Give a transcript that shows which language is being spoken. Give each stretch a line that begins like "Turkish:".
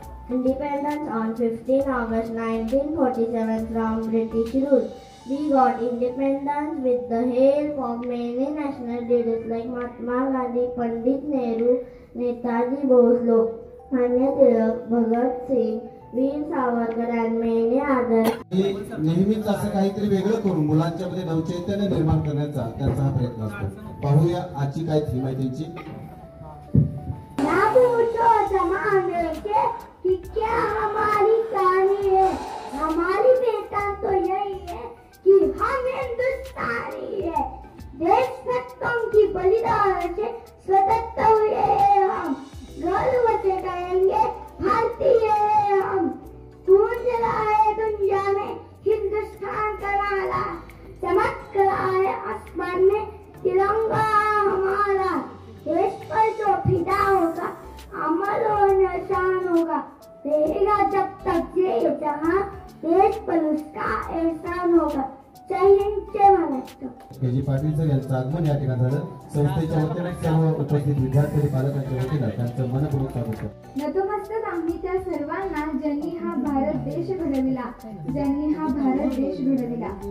English: independence on 15 August 1947 from British rule. We got independence with the help of many national leaders like Mahatma Gandhi, Pandit Nehru, Netaji Bose, Lokmanya Tilak, Bhagat Singh, Veer Savarkar and many others.
Marathi: नेहमीच असं काहीतरी वेगळं करून मुलांच्या मध्ये नवचैतन्य निर्माण करण्याचा त्यांचा हा प्रयत्न असतो. पाहूया आजची काय थीम आहे त्यांची.
Hindi: ना पूछो जमाने के कि क्या हमारी कहानी है, हमारी पहचान तो यही है कि हम हिंदुस्तानी है. देशभक्तों की बलिदान से स्वतंत्र हुए हम, गर्व से कहेंगे भारतीय है हम. गूंज रहा है दुनिया में हिंदुस्तान का नारा, चमक रहा है आसमान में तिरंगा हमारा. देश पर जो फिदा होगा अमर और निशान होगा, रहेगा जब तक ये जहां, देश पर उसका एहसान होगा.
Marathi: जय हिंद, जय महाराष्ट्र. के.जी. पाटील सर यांचं आगमन या ठिकाणी झालं. संस्थेच्या वतीने सर्व उपस्थित विद्यार्थी पालकांच्या वतीनं त्यांचं मनपूर्वक स्वागत करतो. नतमस्तक आम्ही त्या सर्वांना ज्यांनी हा भारत देश घडविला, ज्यांनी हा भारत देश घडविला.